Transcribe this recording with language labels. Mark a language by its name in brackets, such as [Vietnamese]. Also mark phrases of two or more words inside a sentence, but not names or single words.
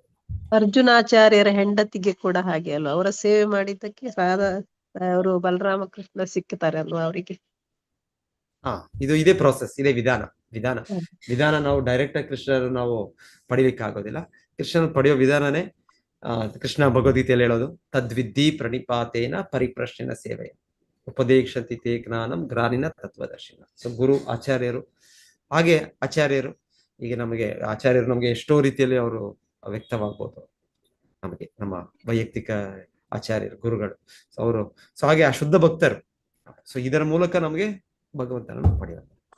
[Kannada] ಅರ್ಜುನಾಚಾರ್ಯರ ಹೆಂಡತಿಗೆ ಕೂಡ ಹಾಗೆ ಅಲ್ವಾ, ಅವರ ಸೇವೆ ಮಾಡಿದ್ದಕ್ಕೆ ಅವರು ಬಲರಾಮಕೃಷ್ಣ ಸಿಕ್ಕುತ್ತಾರೆ ಅಲ್ವಾ ಅವರಿಗೆ. ಇದೇ ಪ್ರೋಸೆಸ್, ಇದೇ ವಿಧಾನ. ನಾವು ಡೈರೆಕ್ಟ್ ಆಗಿ ಕೃಷ್ಣರು ನಾವು ಪಡಿಲಿಕ್ಕೆ ಆಗೋದಿಲ್ಲ. ಕೃಷ್ಣನ ಪಡೆಯೋ ವಿಧಾನನೇ ಕೃಷ್ಣ ಭಗವದ್ಗೀತೆಯಲ್ಲಿ ಹೇಳೋದು, [Sanskrit] ತದ್ವಿದ್ಧಿ ಪ್ರಣಿಪಾತೇನ ಪರಿಪ್ರಶ್ನೆನ ಸೇವೆ ಉಪದೇಶತಿ ತೇ ಜ್ಞಾನಂ ಗ್ರಾನಿನ ತತ್ವದರ್ಶಿನ. [Kannada] ಸೊ ಗುರು ಆಚಾರ್ಯರು, ಹಾಗೆ ಆಚಾರ್ಯರು ನಮಗೆ ಎಷ್ಟೋ ರೀತಿಯಲ್ಲಿ ಅವರು ವ್ಯಕ್ತವಾಗ್ಬೋದು. ನಮ್ಮ ವೈಯಕ್ತಿಕ ಆಚಾರ್ಯರು, ಗುರುಗಳು, ಸೊ ಹಾಗೆ ಆ ಶುದ್ಧ ಭಕ್ತರು. ಸೊ ಇದರ ಮೂಲಕ ನಮಗೆ ಭಗವಂತನನ್ನು ಪಡೆಯೋದು.